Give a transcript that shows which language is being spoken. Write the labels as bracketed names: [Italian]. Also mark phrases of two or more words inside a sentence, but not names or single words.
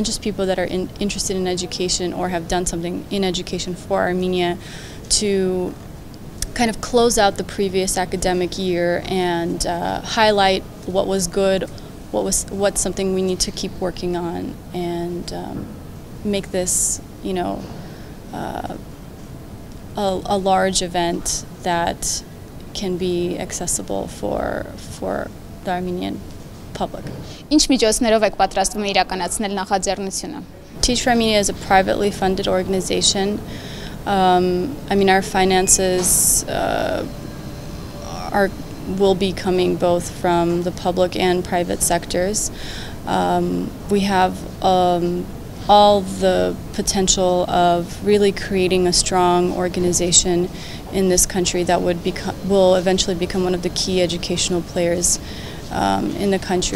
[English] just people that are interested in education or have done something in education for Armenia to kind of close out the previous academic year and highlight what was good, what's something we need to keep working on, and make this a large event that can be accessible for the Armenian public. [Armenian] Ինչ միջոցներով եք պատրաստվում իրականացնել նախաձեռնությունը? [English] Teach for Armenia is a privately funded organization. I mean, our finances will be coming both from the public and private sectors. We have all the potential of really creating a strong organization in this country that will eventually become one of the key educational players in the country.